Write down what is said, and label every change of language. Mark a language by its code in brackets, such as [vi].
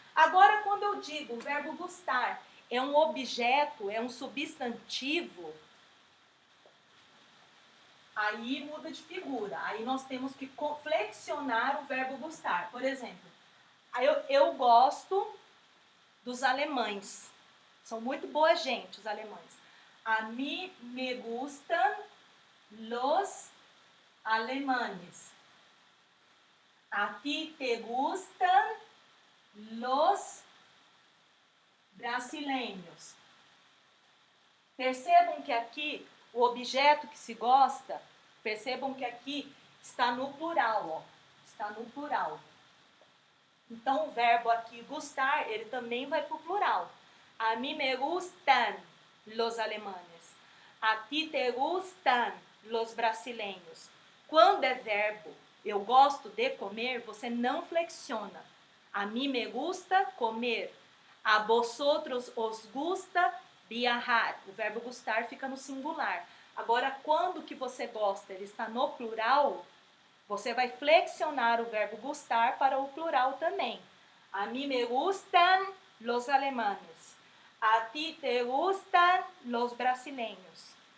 [pt] Agora, quando eu digo o verbo gustar é um objeto, é um substantivo, aí muda de figura. Aí nós temos que flexionar o verbo gustar. Por exemplo, eu gosto dos alemães. São muito boa gente, os alemães. [es] A mim me gustan los alemanes. A ti te gustan los brasileños. [pt] Percebam que aqui o objeto que se gosta, percebam que aqui está no plural, ó. Está no plural. Então, o verbo aqui gustar, ele também vai para o plural. [es] A mí me gustan los alemanes. A ti te gustan los brasileños. [pt] Quando é verbo, eu gosto de comer, você não flexiona. [es] A mí me gusta comer. A vosotros os gusta viajar. [pt] O verbo gustar fica no singular. Agora, quando que você gosta, ele está no plural, você vai flexionar o verbo gustar para o plural também. [es] A mí me gustan los alemanes. A ti te gustan los brasileños.